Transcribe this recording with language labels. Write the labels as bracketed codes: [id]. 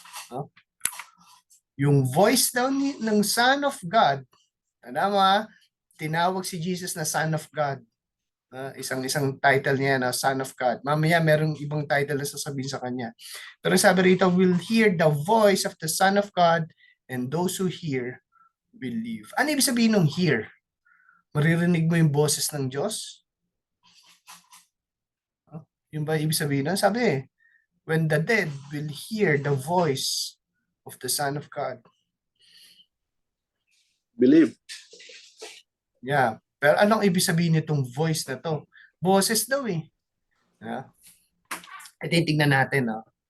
[tl] No? Yung voice daw ng Son of God, tama, tinawag si Jesus na Son of God. Isang title niya na Son of God. Mamaya merong ibang title na sasabihin sa kanya. Pero sabi rito, [en] will hear the voice of the Son of God, and those who hear will live. [tl] Ano ibig sabihin ng hear? Maririnig mo yung boses ng Diyos? Yung ba ibig sabihin nun? [en] Sabi when the dead will hear the voice of the Son of God. Believe. [tl] Yeah. Pero anong ibig sabihin nitong voice na to? Boses daw eh. Yeah. Tingnan natin. No?